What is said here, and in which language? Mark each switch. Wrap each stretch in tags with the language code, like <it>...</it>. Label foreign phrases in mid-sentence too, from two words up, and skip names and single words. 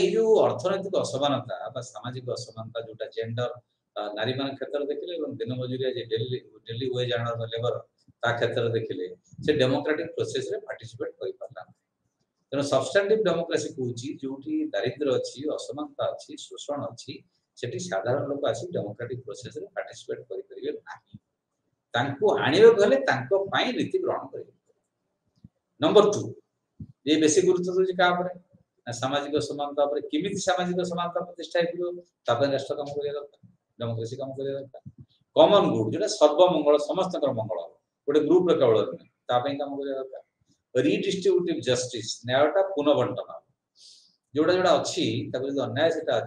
<or>ଏଇ ଯୋଉ ଅର୍ଥନୈତିକ ଅସମାନତା ବା ସାମାଜିକ ଅସମାନତା ଯୋଉଟା ଜେଣ୍ଡର ନାରୀ ମାନଙ୍କ କ୍ଷେତ୍ରରେ ଦେଖିଲେ ଏବଂ ଦିନ ମଜୁରିଆ ଯେ</or> <en>daily wage earner labour</en> <or>ତା କ୍ଷେତ୍ରରେ ଦେଖିଲେ ସେ</or> <en>democratic processରେ</en> <or>ପାର୍ଟିସିପେଟ କରିପାରିଲା ତେଣୁ</or> <en>substantive democracy</en> <or>କହୁଛି ଯୋଉଠି ଦାରିଦ୍ର୍ୟ ଅଛି ଅସମାନତା ଅଛି ଶୋଷଣ ଅଛି ସେଠି ସାଧାରଣ ଲୋକ ଆସି</or> <en>democratic processରେ</en> <or>ପାର୍ଟିସିପେଟ କରିପାରିବେ ନାହିଁ ତାଙ୍କୁ ଆଣିବାକୁ ହେଲେ ତାଙ୍କ ପାଇଁ ନୀତି ଗ୍ରହଣ କରିବେ ନମ୍ବର 2 ଏ ବେଶୀ ଗୁରୁତ୍ୱ दଉଛି କାହା ଉପରେ ସାମାଜିକ ସମାନତା ଉପରେ କେମିତି ସାମାଜିକ ସମାନତା ପ୍ରତିଷ୍ଠା ହେଇପାରିବ ତା ପାଇଁ ରାଷ୍ଟ୍ର କାମ କରିବା ଦରକାର ଡେମୋକ୍ରାସି କାମ କରିବା ଦରକାର</or> <en>common good</en> <or>ଯୋଉଟା ସର୍ବମଙ୍ଗଳ ସମସ୍ତଙ୍କର ମଙ୍ଗଳ ଗୋଟେ ଗ୍ରୁପର କେବଳ ନୁହେଁ ତା ପାଇଁ କାମ କରିବା ଦରକାର</or> <en>redistributive justice</en> <or>ନ୍ୟାୟଟା ପୁନଃବଣ୍ଟନ ଯୋଉଟା ଯୋଉଟା ଅଛି ତାକୁ ଯଦି ଅନ୍ୟାୟ ସେଟା ଅଛି</or>